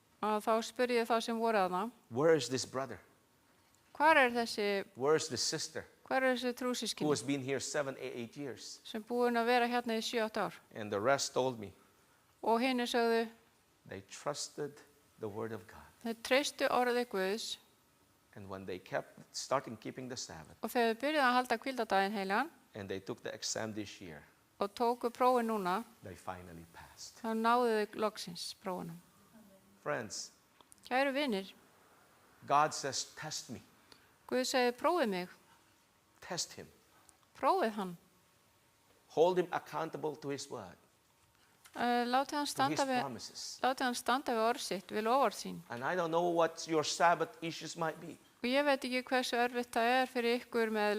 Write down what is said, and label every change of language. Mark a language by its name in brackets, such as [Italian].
[Icelandic] að þá spurði ég þá sem voru þarna, [English] where is this brother? [Icelandic] hvar þessi, [English] Where is this sister [Icelandic] hvar þessi [English] who [Icelandic] trúsískinni [English] has been here 7, 8 years? [Icelandic] sem búin að vera hérna í 7-8 ár? [English] And the rest told me [Icelandic] Og hinni sögðu, [English] they trusted the word of God. [Icelandic] þeir treystu orðið Guðs [English] And when they starting keeping the Sabbath, [Icelandic] og þegar þau byrjuðu að halda hvíldardaginn heilagan [English] and they took the exam this year, [Icelandic] og tóku prófin núna, [English] they finally passed. [Icelandic] þá náðu þau loksins prófunum. [English] Friends, [Icelandic] Kæru vinir, [English] God says, test me. [Icelandic] Guð segir prófið mig, [English] Test him. [Icelandic] prófið hann. [English] Hold him accountable to his word, [Icelandic] Látið hann [English] to his [Icelandic] standa við, [English] promises. [Icelandic] látið hann standa við orð sitt, við loforð sín. [English] And I don't know what your Sabbath issues might be. [Icelandic] Og ég veit ekki hversu örfitt það fyrir ykkur með